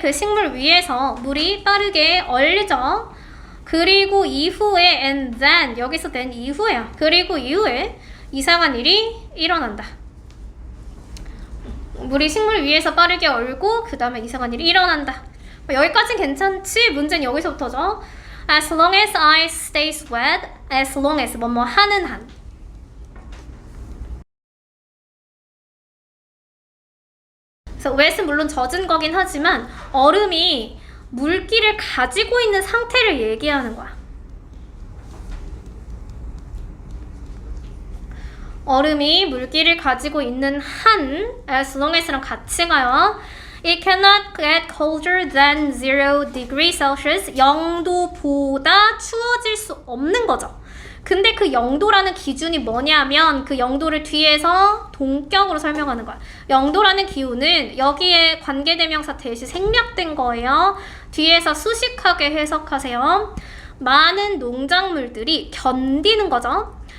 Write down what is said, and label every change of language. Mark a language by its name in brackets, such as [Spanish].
[Korean] 그 식물 위에서 물이 빠르게 얼리죠. 그리고 이후에 [English] and then, [Korean] 여기서 then 이후에야. 그리고 이후에 이상한 일이 일어난다. 물이 식물 위에서 빠르게 얼고 그 다음에 이상한 일이 일어난다. 여기까지는 괜찮지? 문제는 여기서부터죠. [English] As long as ice stays wet, as long as [Korean] 뭐뭐 하는 한. 그래서 wet은 물론 젖은 거긴 하지만 얼음이 물기를 가지고 있는 상태를 얘기하는 거야. 얼음이 물기를 가지고 있는 한, [English] as long as [Korean] 랑 같이 가요. [English] It cannot get colder than 0 degrees Celsius. [Korean] 0도보다 추워질 수 없는 거죠. 근데 그 0도라는 기준이 뭐냐면 그 0도를 뒤에서 동격으로 설명하는 거야. 0도라는 기호는 여기에 관계대명사 대시 생략된 거예요. 뒤에서 수식하게 해석하세요. 많은 농작물들이 견디는 거죠.